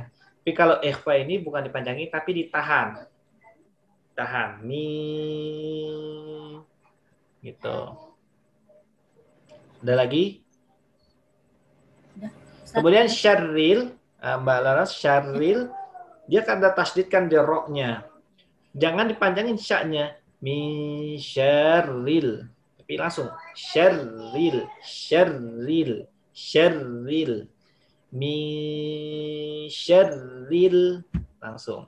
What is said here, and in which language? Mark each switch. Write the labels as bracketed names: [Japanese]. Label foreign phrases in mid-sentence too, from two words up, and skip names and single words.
[Indonesian] Tapi kalau ikhfa ini bukan dipanjangin tapi ditahan. Tahan. Gitu. Ada lagi? Kemudian syarril, Mbak Laras, [Banjar] syarril dia kada tasdidkan di roknya. [Indonesian] Jangan dipanjangin syaknya. [Arabic] Min syarril. [Indonesian] Tapi langsung syarril, syarril, syarril. [Arabic] Min syarril. Langsung.